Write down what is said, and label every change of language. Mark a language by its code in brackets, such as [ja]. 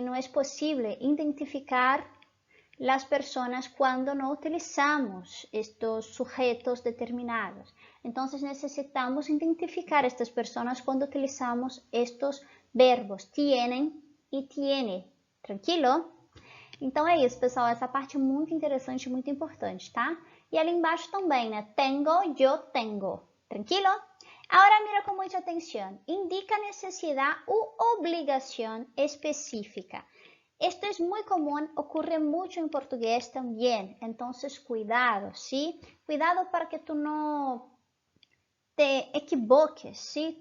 [es] No es posible identificar las personas cuando no utilizamos estos sujetos determinados. Entonces necesitamos identificar estas personas cuando utilizamos estos verbos tienen e tiene. [pt] Tranquilo? Então é isso, pessoal. Essa parte é muito interessante, muito importante, tá? E ali embaixo também, né? [es] Tengo, yo tengo. [pt] Tranquilo? [es] Ahora mira con mucha atención. Indica necesidad u obligación específica. Esto es muy común, ocurre mucho en portugués también. Entonces, cuidado, ¿sí? Cuidado para que tú no te equivoques, ¿sí?